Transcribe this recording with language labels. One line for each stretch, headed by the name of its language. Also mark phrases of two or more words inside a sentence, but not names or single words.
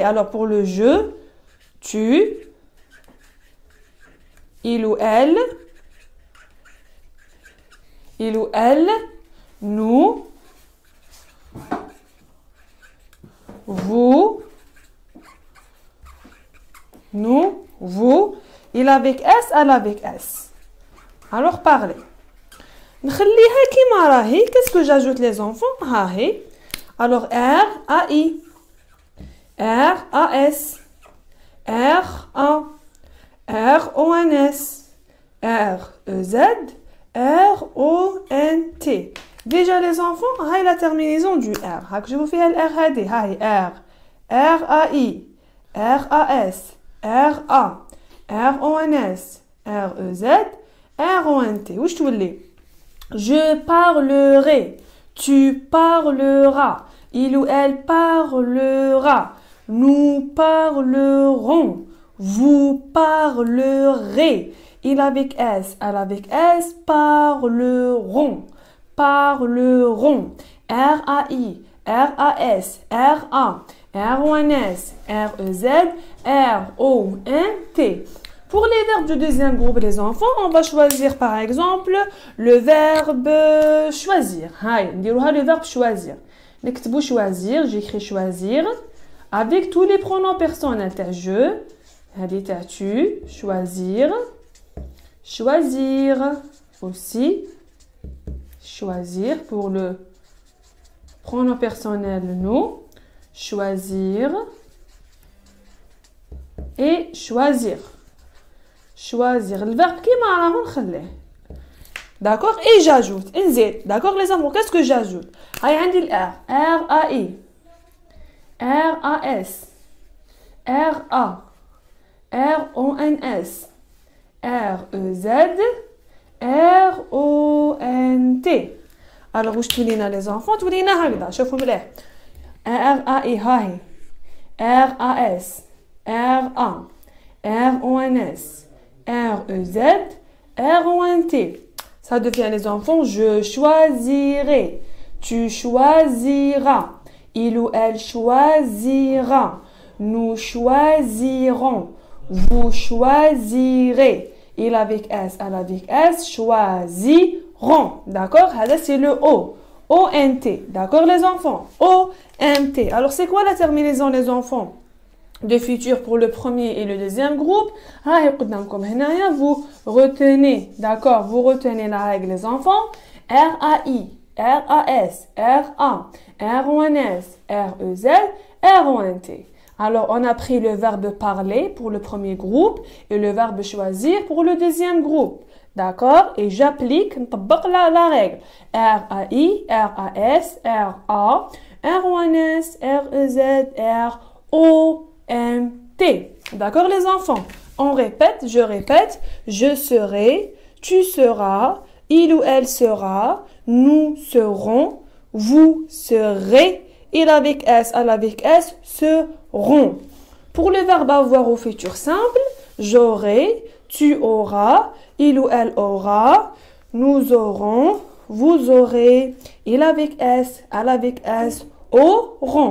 French: Alors, pour le je, tu, il ou elle, nous, vous, nous, vous, il avec S, elle avec S. Alors, parlez.
Arabic: نخليها كيما راهي.
French: Qu'est-ce que j'ajoute les enfants?
Arabic: ها هي.
French: Alors R A I R A S R A R O N S R E Z R O N T. Déjà les enfants, هاي la terminaison du R. هاك je vous fais le R هادي. هاي R R A I R A S R A R O N S R E Z R O N T.
Arabic: واش تولي؟
French: Je parlerai. Tu parleras. Il ou elle parlera. Nous parlerons. Vous parlerez. Il avec S, elle avec S, parleront. Parleront. R-A-I, R-A-S, R-A, R-O-N-S, R-E-Z, R-O-N-T. Pour les verbes du deuxième groupe, les enfants, on va choisir par exemple le verbe choisir. Le verbe choisir. نكتبوا choisir, j'écris choisir avec tous les pronoms personnels. T'as je, t'as tu, choisir, choisir aussi, choisir pour le pronom personnel nous, choisir et choisir. Choisir le verbe qui m'a rencontré. D'accord? Et j'ajoute. D'accord les enfants? Qu'est-ce que j'ajoute? J'ai le R. R-A-I. R-A-S. R-A. R-O-N-S. R-E-Z. R-O-N-T. Alors, où je les enfants? Tous les
Arabic: نهار شوفوا مليح.
French: R-A-I. هاي. R-A-S. R-A. R-O-N-S. R-E-Z. R-O-N-T. Ça devient les enfants, je choisirai. Tu choisiras. Il ou elle choisira. Nous choisirons. Vous choisirez. Il avec S, elle avec S, choisiront. D'accord? C'est le O. O-N-T. D'accord les enfants? O-N-T. Alors c'est quoi la terminaison les enfants? De futur pour le premier et le deuxième groupe. Vous retenez, d'accord, vous retenez la règle les enfants. R-A-I, R-A-S, R-A, R-O-N-S, R-E-Z, R-O-N-T. Alors, on a pris le verbe parler pour le premier groupe et le verbe choisir pour le deuxième groupe. D'accord? Et j'applique la règle. R-A-I, R-A-S, R-A, R-O-N-S, R-E-Z, R-O-N-T. D'accord les enfants? On répète, je répète. Je serai, tu seras, il ou elle sera, nous serons, vous serez, il avec S, elle avec S, seront. Pour le verbe avoir au futur simple, j'aurai, tu auras, il ou elle aura, nous aurons, vous aurez, il avec S, elle avec S, auront.